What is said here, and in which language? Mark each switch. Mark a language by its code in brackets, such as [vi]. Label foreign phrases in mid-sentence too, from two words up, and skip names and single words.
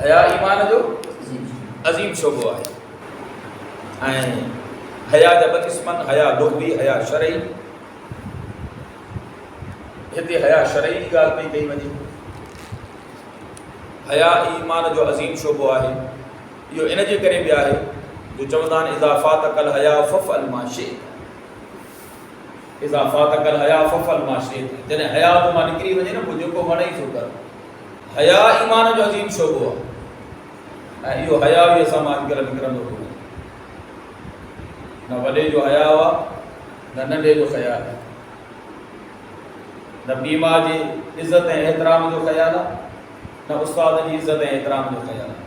[sd] हया ईमान जो अज़ीम शोबो आहे। ऐं हया जा ॿ क़िस्मनि, हया लुग़वी, हया शरई। हिते हया शरई जी ॻाल्हि पई कई वञे। हया ईमान जो अज़ीम शोबो आहे। इहो इन जे करे बि आहे जो चवंदा आहिनि [ar] إذا فاتك الحياء فافعل ما شئت, إذا فاتك الحياء فافعل ما شئت. [sd] जॾहिं हया तो मां निकिरी वञे न पोइ जेको वणे सो कर। हया ईमान जो अज़ीम शोबो आहे ऐं इहो हया बि असां मां अॼुकल्ह निकिरंदो कोन्हे। न वॾे जो हया हुआ न नंढे जो ख़्याल आहे, न पीउ माउ जी इज़त ऐं एतिराम जो ख़्याल आहे, न उस्ताद जी इज़त ऐं एतिराम जो ख़्याल आहे।